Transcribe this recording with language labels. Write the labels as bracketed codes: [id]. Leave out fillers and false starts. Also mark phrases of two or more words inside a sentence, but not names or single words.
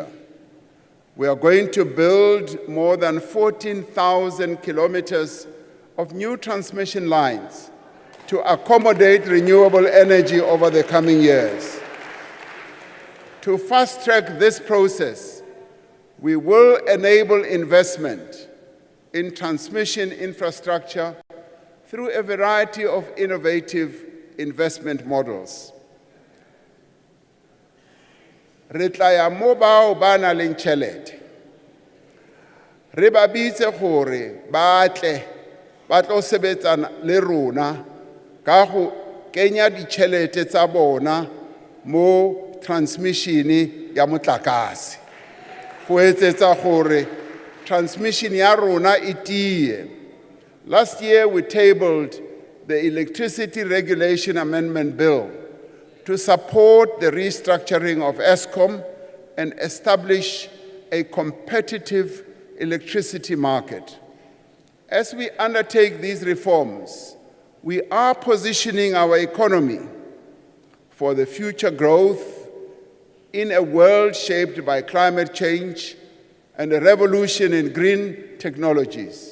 [en] We are going to build more than 14,000 kilometers of new transmission lines to accommodate renewable energy over the coming years. To fast-track this process, we will enable investment in transmission infrastructure through a variety of innovative investment models. [st] Re tla ya mo bao ba nang le tjhelete. Re ba bitse gore ba tle ba tlo sebetsana le rona ka go kenya ditjhelete tsa bona mo transmission ya motlakase. Go etsetsa gore transmission ya rona e tie. [en] Last year we tabled the Electricity Regulation Amendment Bill to support the restructuring of Eskom and establish a competitive electricity market. As we undertake these reforms, we are positioning our economy for the future growth in a world shaped by climate change and a revolution in green technologies.